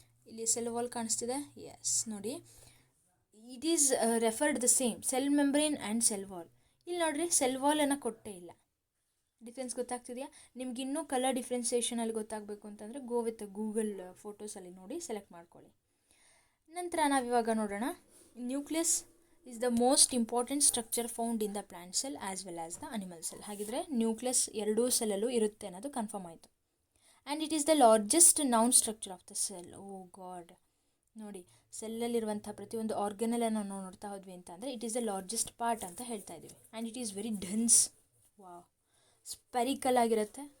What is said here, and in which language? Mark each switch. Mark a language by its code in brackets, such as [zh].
[kn] ಇಲ್ಲಿ cell wall ಕಾಣಿಸ್ತಿದೆ, S ನೋಡಿ, [en] It is referred the same cell membrane and cell wall. [kn] ಇಲ್ಲಿ ನೋಡಿರಿ, ಸೆಲ್ ವಾಲನ್ನು ಕೊಟ್ಟೇ ಇಲ್ಲ. ಡಿಫ್ರೆನ್ಸ್ ಗೊತ್ತಾಗ್ತಿದೆಯಾ? ನಿಮ್ಗೆ ಇನ್ನೂ ಕಲರ್ ಡಿಫ್ರೆನ್ಸಿಯೇಷನಲ್ಲಿ ಗೊತ್ತಾಗಬೇಕು ಅಂತಂದರೆ [en] go with Google [kn] ಫೋಟೋಸಲ್ಲಿ ನೋಡಿ ಸೆಲೆಕ್ಟ್ ಮಾಡ್ಕೊಳ್ಳಿ. ನಂತರ ನಾವಿವಾಗ ನೋಡೋಣ, [en] Nucleus is the most important structure found in the plant cell as well as the animal cell. [kn] ಹಾಗಿದ್ರೆ ನ್ಯೂಕ್ಲಿಯಸ್ ಎರಡೂ ಸೆಲ್ಲಲ್ಲೂ ಇರುತ್ತೆ ಅನ್ನೋದು ಕನ್ಫರ್ಮ್ ಆಯಿತು. [en] And it is the largest known structure of the cell. [kn] O god, ನೋಡಿ, ಸೆಲ್ಲಲ್ಲಿರುವಂಥ ಪ್ರತಿಯೊಂದು ಆರ್ಗನಲನ್ನು ನಾವು ನೋಡ್ತಾ ಹೋದ್ವಿ ಅಂತ ಅಂದರೆ [en] it is the largest part [kn] ಅಂತ ಹೇಳ್ತಾ ಇದ್ದೀವಿ. [en] and it is very dense, spherical [kn] ಆಗಿರುತ್ತೆ.